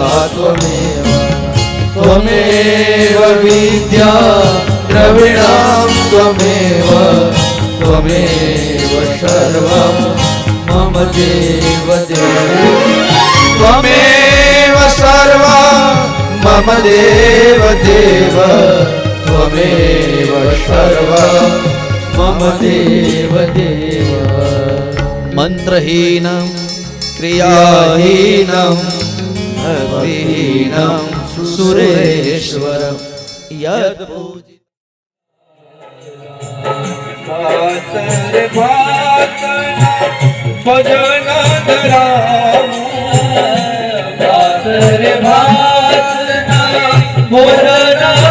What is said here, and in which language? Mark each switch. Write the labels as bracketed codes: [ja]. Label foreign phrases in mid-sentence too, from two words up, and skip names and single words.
[sa] त्वमेव विद्या द्रविणां त्वमेव सर्वं मम देव त्वमेव सर्वं मम देव त्वमेव सर्व मम देव देव मंत्रहीनम क्रियाहीनम भक्तिहीनम सुरेश्वर यद [gu] ભાતર ભાતના ભજન ધરાવું ભાતર ભાતના ભજન